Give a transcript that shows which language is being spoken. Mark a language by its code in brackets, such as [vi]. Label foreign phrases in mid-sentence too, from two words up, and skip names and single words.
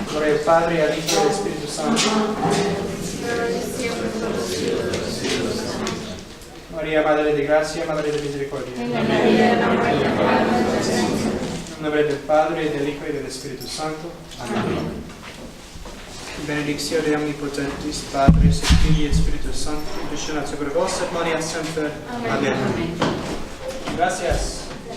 [es] Gloria al Padre, al Hijo y al Espíritu Santo. María, Madre de Gracia, Madre de Misericordia. En el nombre del Padre, del Hijo y del Espíritu Santo. Amén. [la] Benedictio de omnipotentis, Patris, et Filii, et Spiritus Sancti, descendat sobre vos et maneat semper. [es] Amén. Gracias.